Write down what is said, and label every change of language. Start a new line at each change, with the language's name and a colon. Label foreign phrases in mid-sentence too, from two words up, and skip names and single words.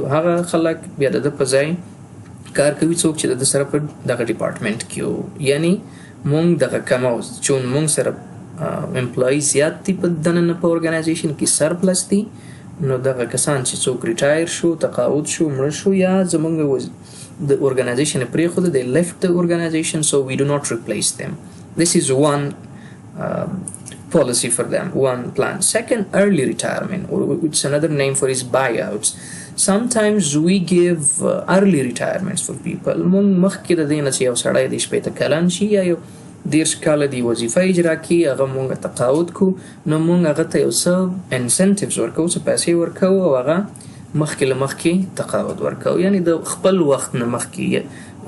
Pashto: هغه خلک بیا د ده په ځای کار کوي څوک چې د ده سره په دغه ډپارټمنټ کې وو، یعنی مونږ دغه کمو چون مونږ سره امپلای زیات دي په دننه په ارګنایزیشن کې سرپلس دي، نو دغه کسان چې څوک ریټایر شو، تقاعد شو، مړه شو یا زمونږ د ارګنایزیشن یې پرېښوده،
English: they left the organization, so we do not replace them. This is one policy for them, one plan. Second, early retirement, or it's another name for is buyouts. Sometimes we give early retirements for people.
Pashto: مونږ مخکې د دې نه چې یو سړی د شپېته کلن شي یا یو 10 کاله دی وظیفه اجرا کړي، هغه مونږ تقاعد کو، نو مونږ هغه ته یو څه انسنټیوز ورکوو، څه پیسې ورکوو او هغه مخکې له مخکې تقاعد ورکوو، یعنی د خپل وخت نه مخکې.